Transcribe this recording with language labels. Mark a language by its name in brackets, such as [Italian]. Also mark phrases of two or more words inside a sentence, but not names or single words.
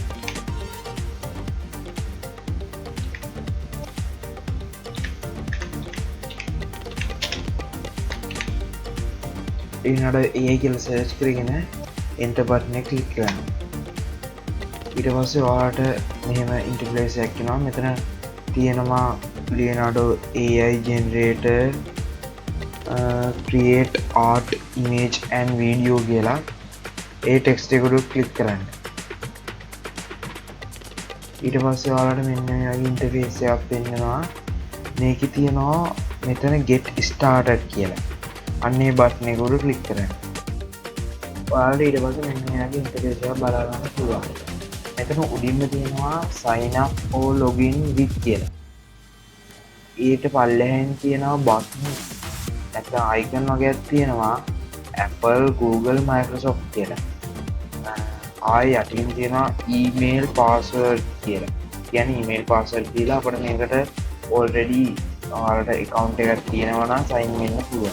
[Sinhala] Leonardo AI කියලා search කරගෙන [English] enter button [Sinhala] එක click කරන්න. ඊට පස්සේ ඔයාලට මෙහෙම interface එකක් එනවා. මෙතන තියෙනවා Leonardo AI [English] generator create art image and video [Sinhala] කියලා. ඒ text එක උඩ click කරන්න. ඊට පස්සේ ඔයාලට මෙන්න මේ වගේ interface එකක් පෙන්නනවා. මේකේ තියෙනවා මෙතන [English] get started [Sinhala] කියලා. අන්න ඒ button එක උඩ click කරන්න. ඔයාලට ඊට පස්සේ මෙන්න මේ වගේ interface එකක් බලා ගන්න පුළුවන්. මෙතන උඩින්ම තියෙනවා [English] sign up or login with [Sinhala] කියලා. ඊට පල්ලෙහෙන් තියෙනවා button නැත්නම් icon වගේක් තියෙනවා Apple, Google, Microsoft කියලා. ආයෙ යටින් තියෙනවා [English] email password [Sinhala] කියලා. කියන්නේ [English] email password [Sinhala] දීලා අපිට මේකට already ඔයාලට account එකක් තියෙනවා නම් sign වෙන්න පුළුවන්.